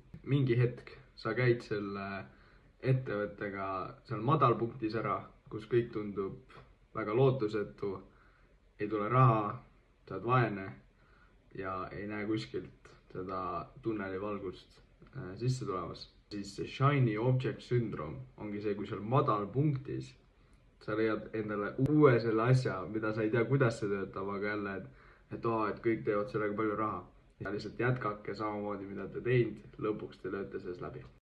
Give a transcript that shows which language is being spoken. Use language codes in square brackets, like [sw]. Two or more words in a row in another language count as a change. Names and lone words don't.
[et] Mingi hetk sa käid selle ettevõttega seal madalpunktis ära, kus kõik tundub väga lootusetu, ei tule raha, sa oled vaene ja ei näe kuskilt seda tunnelivalgust sisse tulemas. Siis see [en] shiny object syndrome [et] ongi see, kui seal madalpunktis sa leiad endale uue selle asja, mida sa ei tea, kuidas see töötab, aga jälle, et kõik teevad sellega palju raha. Ja lihtsalt jätkake samamoodi, mida te teinud, lõpuks te lööte selles läbi.